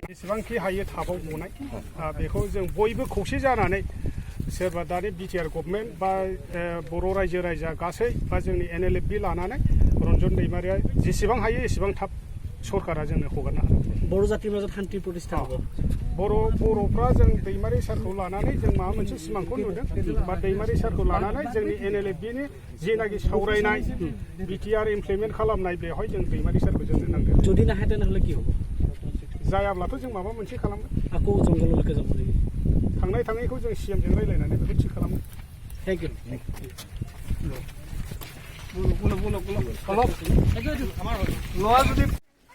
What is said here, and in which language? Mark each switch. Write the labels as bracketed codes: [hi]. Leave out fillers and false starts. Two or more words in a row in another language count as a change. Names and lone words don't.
[brx] जेसेबांखि हायो थाबाव गनाय बेखौ जों बयबो खौसे जानानै सोरबा दानि बिटिआर गभर्नमेन्ट बा बर' रायजो राजा गासै बा जोंनि NLFB लानानै रन्जन दैमारिया जेसेबां हायो एसेबां थाब सरकारा जोंनो हगारनो हागोन। बर' जातिनि माजाव शान्ति प्रतिष्ठा होगोन। बर'फ्रा जों दैमारि सारखौ लानानै जों माबा मोनसे सिमांखौ नुदों बा दैमारि सारखौ लानानै जोंनि NLFBनि जिनाखि सावरायनाय बिटिआर इमप्लिमेन्ट खालामनाय बेवहाय जों दैमारि सारखौ जोंनो नांगोन। जुदि नाहाय [as] তেনেह'লে কি হ'ব? [brx] जायाब्लाथ' जों माबा मोनसे खालामगोन। [as] আকৌ जंगलলৈকে যাব লাগিব। [brx] थांनाय थाङैखौ जों CMजों रायलायनानै बेखौ थि खालामगोन। [en] Thank you.